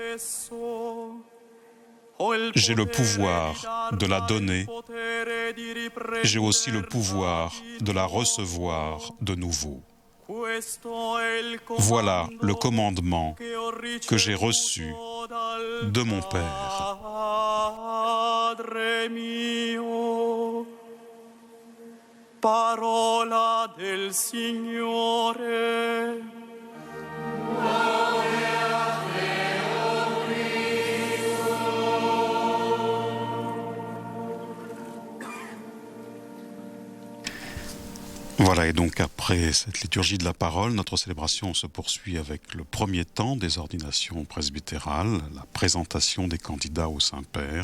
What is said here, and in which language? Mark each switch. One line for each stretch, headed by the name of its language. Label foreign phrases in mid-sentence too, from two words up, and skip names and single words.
French: J'ai le pouvoir de la donner. J'ai aussi le pouvoir de la recevoir de nouveau. Voilà le commandement que j'ai reçu de mon Père.
Italian: Parola del Signore.
French: Voilà, et donc après cette liturgie de la parole, notre célébration se poursuit avec le premier temps des ordinations presbytérales, la présentation des candidats au Saint-Père.